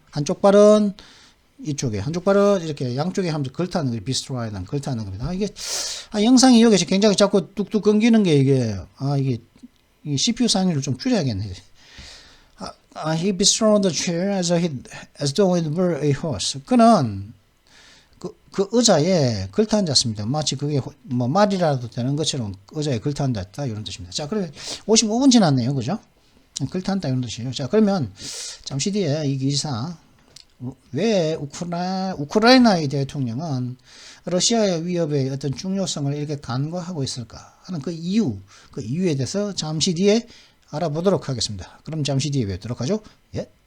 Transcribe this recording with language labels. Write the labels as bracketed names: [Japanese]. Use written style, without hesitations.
[Korean] 한쪽 발은 이쪽에, 한쪽 발은 이렇게 양쪽에 하면서 걸타는 거죠. 비스트라이드는 걸타는 겁니다. 이게, 영상이 여기서 굉장히 자꾸 뚝뚝 끊기는 게 이게 CPU 상위를 좀 줄여야겠네. [English] He bestrode the chair as though it were a horse. [Korean] 그는 그 의자에 걸터 앉았습니다. 마치 그게 뭐 말이라도 되는 것처럼 의자에 걸터 앉았다 이런 뜻입니다. 자, 그러면 55분 지났네요, 그죠? 걸터 앉다 이런 뜻이에요. 자, 그러면 잠시 뒤에 이 기사 왜 우크라이나의 대통령은 러시아의 위협의 어떤 중요성을 이렇게 간과하고 있을까 하는 그 이유에 대해서 잠시 뒤에 알아보도록 하겠습니다. 그럼 잠시 뒤에 뵙도록 하죠. 예.